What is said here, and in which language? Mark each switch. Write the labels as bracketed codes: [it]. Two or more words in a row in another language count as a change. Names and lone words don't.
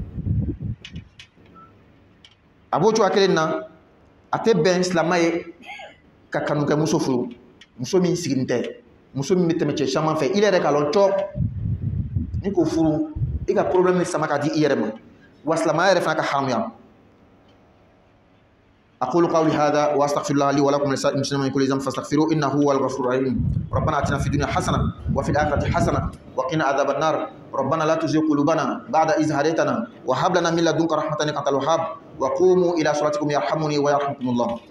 [bm] a b'o cogoya kelen na a tɛ bɛn silama ye ka kanukɛ muso furu muso min sigilen tɛ muso min bɛ tɛmɛ cɛ caman fɛ i yɛrɛ k'a lɔn cɔ ni k'o furu i ka problème bɛ sama ka di i yɛrɛ ma wa silamaya yɛrɛ fana ka haramuya [ar] أقول قولي هذا وأستغفر الله لي ولكم ولسائر المسلمين من كل ذنب فاستغفروه إنه هو الغفور الرحيم ربنا آتنا في الدنيا حسنة وفي الآخرة حسنة وقنا عذاب النار ربنا لا تزغ قلوبنا بعد إذ هديتنا وهب لنا من لدنك رحمة إنك أنت الوهاب وقوموا إلى صلاتكم يرحمني ويرحمكم الله.